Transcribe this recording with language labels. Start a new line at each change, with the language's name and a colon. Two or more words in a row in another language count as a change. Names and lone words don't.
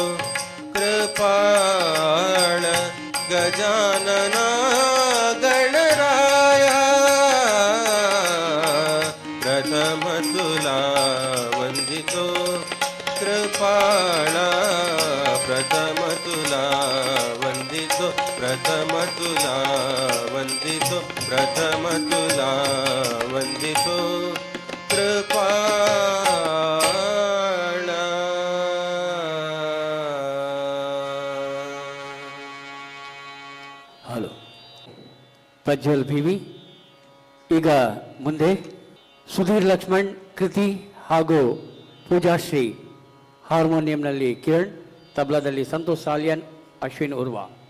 Marathi: कृपाळ गजानना गणराया प्रथम तुला वंदितो कृपाळा प्रथम तुला वंदितो प्रथम तुला वंदितो प्रथम तुला वंदितो कृपाळा.
Kannada: ಹಲೋ ಪ್ರಜ್ವಲ್ ಭೀವಿ. ಈಗ ಮುಂದೆ ಸುಧೀರ್ ಲಕ್ಷ್ಮಣ್ ಕೃತಿ ಹಾಗೂ ಪೂಜಾಶ್ರೀ, ಹಾರ್ಮೋನಿಯಂನಲ್ಲಿ ಕಿರಣ್, ತಬ್ಲಾದಲ್ಲಿ ಸಂತೋಷ್ ಸಾಲಿಯನ್, ಅಶ್ವಿನ್ ಉರ್ವಾ.